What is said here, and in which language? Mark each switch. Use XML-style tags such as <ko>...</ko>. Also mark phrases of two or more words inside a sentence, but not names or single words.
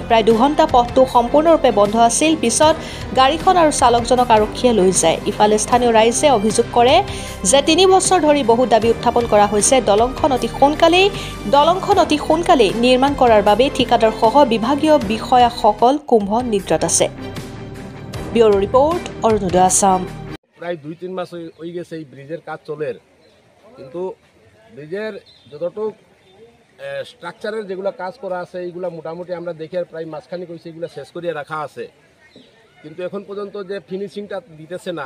<as>প্ৰায় 2 ঘণ্টা পথটো সম্পূৰ্ণৰূপে বন্ধ আছিল। পিছত গাড়ীখন আৰু চালকজনক আৰক্ষীয়ে লৈ যায়। ইফালে স্থানীয় ৰাইজে অভিযোগ কৰে যে 3 বছৰ ধৰি বহু দাবী উত্থাপন কৰা হৈছে। দলংখন অতি সোনকালেই নিৰ্মাণ কৰাৰ বাবে ঠিকাদাৰ সহ বিভাগীয় বিষয়াসকল কুম্ভ নিদ্ৰাত আছে। ব্যুৰো ৰিপোৰ্ট, অৰুণোদয় আসাম।</as> <bn>প্রায় 2-3 মাস হয়ে গেছে এই ব্রিজের কাজ চলের, কিন্তু ব্রিজের যতটুক স্ট্রাকচারের যেগুলো কাজ করা আছে এইগুলো মোটামুটি আমরা দেখে প্রায় মাঝখানি কইছে এগুলো শেষ করিয়ে রাখা আছে, কিন্তু এখন পর্যন্ত যে ফিনিশিংটা দিতেছে না।</bn>